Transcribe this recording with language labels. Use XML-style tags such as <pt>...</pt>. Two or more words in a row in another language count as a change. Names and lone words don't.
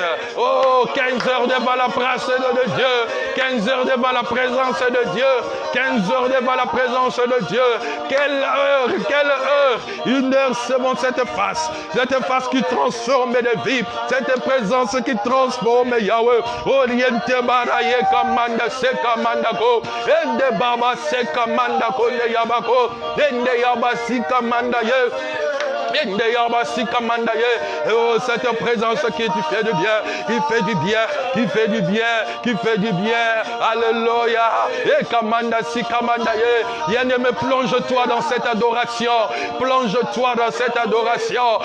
<fr>Oh, 15 heures devant la présence de Dieu, 15 heures devant la présence de Dieu, 15 heures devant la présence de Dieu. Quelle heure, quelle heure. Une heure seulement cette face qui transforme des vies, cette présence qui transforme, Yahweh. Oriente baraye kamanda se kamandako, ende baba se kamandako ne yabako, ende yabasi kamanda ye. Oh, cette présence qui fait du bien, qui fait du bien, qui fait du bien, qui fait du bien. Alléluia. Et Kamanda si Kamanda ye. Bien-aimé, plonge-toi dans cette adoration. Plonge-toi dans cette adoration.</fr>